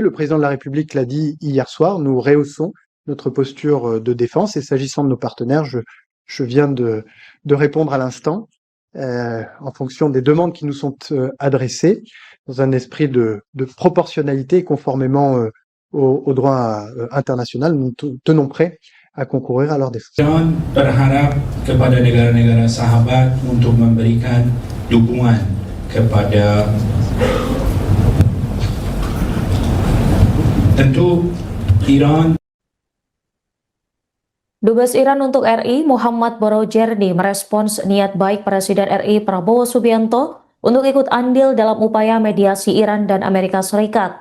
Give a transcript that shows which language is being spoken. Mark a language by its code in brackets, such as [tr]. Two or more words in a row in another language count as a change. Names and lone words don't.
[fr] Le président de la République l'a dit hier soir, nous rehaussons notre posture de défense et s'agissant de nos partenaires, je viens de répondre à l'instant en fonction des demandes qui nous sont adressées dans un esprit de proportionnalité et conformément au droit international. Nous tenons prêts à concourir à leur défense. [id] Iran berharap kepada negara-negara sahabat untuk memberikan dukungan kepada tentu Iran. Dubes Iran untuk RI Muhammad Borojerdi merespons niat baik Presiden RI Prabowo Subianto untuk ikut andil dalam upaya mediasi Iran dan Amerika Serikat.